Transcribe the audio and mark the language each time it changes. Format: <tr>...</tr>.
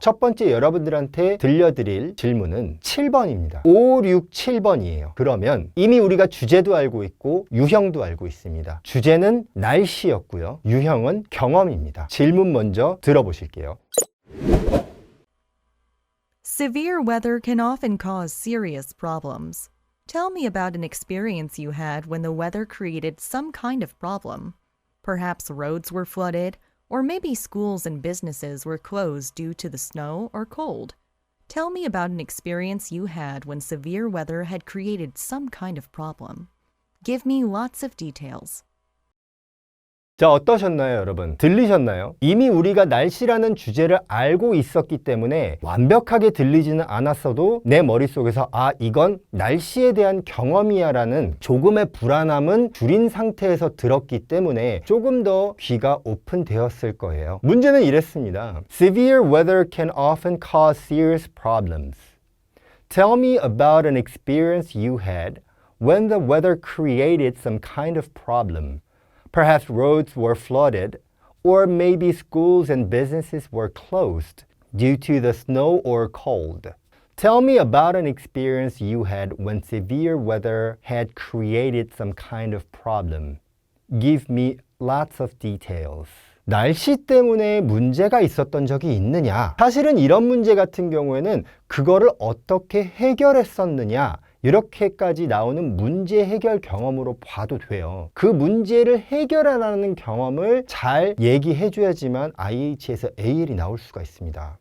<ko>첫 번째 여러분들한테 들려드릴 질문은 7번입니다. 5, 6, 7번이에요. 그러면 이미 우리가 주제도 알고 있고 유형도 알고 있습니다. 주제는 날씨였고요. 유형은 경험입니다. 질문 먼저 들어보실게요.</ko> <en>Severe weather can often cause serious problems. Tell me about an experience you had when the weather created some kind of problem. Perhaps roads were flooded, or maybe schools and businesses were closed due to the snow or cold. Tell me about an experience you had when severe weather had created some kind of problem. Give me lots of details.</en> <ko>자, 어떠셨나요, 여러분? 들리셨나요? 이미 우리가 날씨라는 주제를 알고 있었기 때문에 완벽하게 들리지는 않았어도 내 머릿속에서 이건 날씨에 대한 경험이야 라는 조금의 불안함은 줄인 상태에서 들었기 때문에 조금 더 귀가 오픈되었을 거예요. 문제는 이랬습니다.</ko> <en>Severe weather can often cause serious problems. Tell me about an experience you had when the weather created some kind of problem. Perhaps roads were flooded, or maybe schools and businesses were closed due to the snow or cold. Tell me about an experience you had when severe weather had created some kind of problem. Give me lots of details.</en> <ko>날씨 때문에 문제가 있었던 적이 있느냐? 사실은 이런 문제 같은 경우에는 그거를 어떻게 해결했었느냐? 이렇게까지 나오는 문제 해결 경험으로 봐도 돼요. 그 문제를 해결하라는 경험을 잘 얘기해 줘야지만 IH에서 AL이 나올 수가 있습니다.</ko>